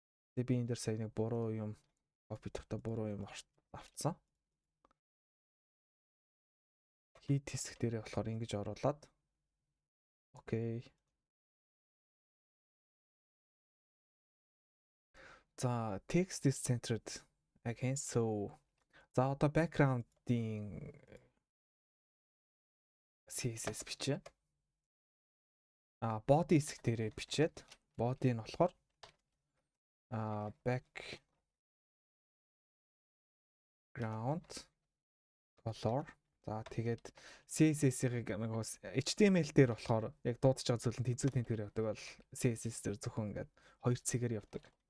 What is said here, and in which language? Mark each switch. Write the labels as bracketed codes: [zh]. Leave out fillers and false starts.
[mn] Тэгээ би энэ дээр сая нэг буруу юм copy дотоо буруу юм автсан. Хийд хэсэг дээрээ болохоор ингэж оруулаад окей. За [en] text is centered again so [mn] за одоо background-ийн CSS бичээ. Body хэсэг дээрээ бичээд body нь болохоор background color. За тэгээд CSS-ийг нөгөө HTML дээр болохоор яг дуудаж байгаа зүйл нь тэнцүү тэнтгээр явдаг бол CSS дээр зөвхөн ингээд хоёр цэгээр явдаг.